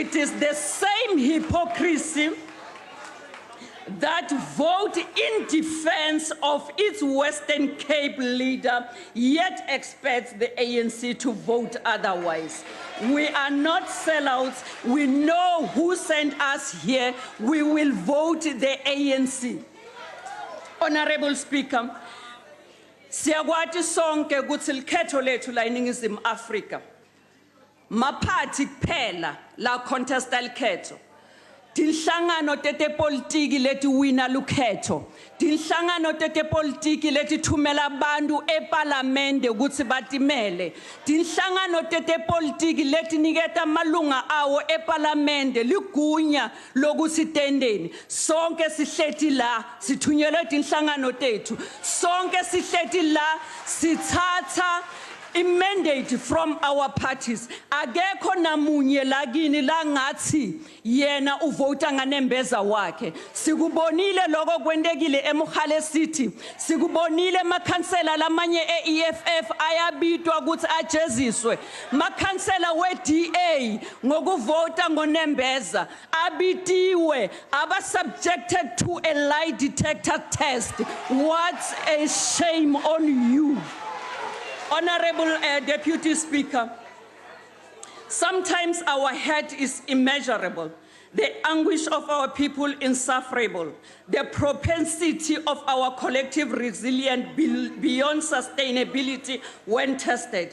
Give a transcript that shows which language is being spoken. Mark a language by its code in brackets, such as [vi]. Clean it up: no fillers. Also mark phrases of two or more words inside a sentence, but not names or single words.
[en] It is the same hypocrisy that vote in defense of its Western Cape leader, yet expects the ANC to vote otherwise. We are not sellouts. We know who sent us here. We will vote the ANC. Honorable Speaker, [ss] siyakwati sonke ukuthi likhetho lethu la eNingizimu Afrika maphathi kuphela la contesta likhetho. Tinhlangano tete politiki leti wina lukhetho. Tinhlangano tete politiki leti thumela abantu eParliamente ukuthi batimele. Tinhlangano tete politiki leti niketa malunga awo eParliamente ligunya lokuthi tendeni. Sonke sihleti la sithunyelwe tinhlangano tethu. Sonke sihleti la sithatha [en] mandate from our parties. [ss] Akekho namunye lagini la ngathi yena uvota nganembeza wakhe. Sikubonile lokho kwendekile eMkhale City. Sikubonile makhansela lamanye eEFF ayabitwa ukuthi ajeziswe. Makhansela weDA ngokuvota ngonembeza abitiwe aba [en] subjected to a lie detector test. What a shame on you. Honorable Deputy Speaker, sometimes our hurt is immeasurable, the anguish of our people insufferable, the propensity of our collective resilience beyond sustainability when tested.